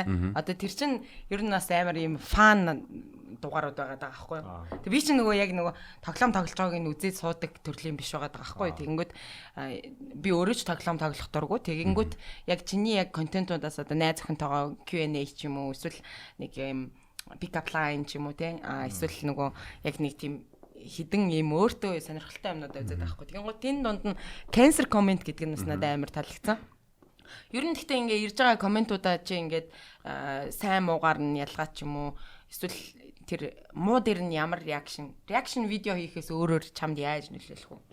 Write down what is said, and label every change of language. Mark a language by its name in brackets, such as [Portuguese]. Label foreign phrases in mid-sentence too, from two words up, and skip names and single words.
[Mongolian] Одоо тэр чинь ер нь бас амар юм фан дугаарууд байгаа даа байхгүй юу. Тэг би чинь нөгөө яг нөгөө тоглоом тоглож байгааг нь үзээд суудаг төрлийн биш байгаа даа байхгүй юу. Тэгэнгүүт би өөрөө ч тоглоом тоглох дурггүй. Тэгэнгүүт яг чиний яг контентуудаас одоо найз охинтойгоо Q&A ч юм уу эсвэл нэг юм [English] pick up line [Mongolian] ч юм уу те эсвэл нөгөө яг нэг тийм хідэн юм өөртөө сонирхолтой юмнуудаа үзээд байхгүй. Тэгэнгүүт энэ дунд нь [English] cancer comment [Mongolian] гэдэг нь бас надад амар таалагдсан. Ер нь гэхдээ ингээ ирж байгаа комментуудаа чи ингээд сайн муугаар нь ялгаа ч юм уу эсвэл тэр муу дээр нь ямар реакшн видео хийхээс өөрөөр чамд яаж нөлөөлөх вэ?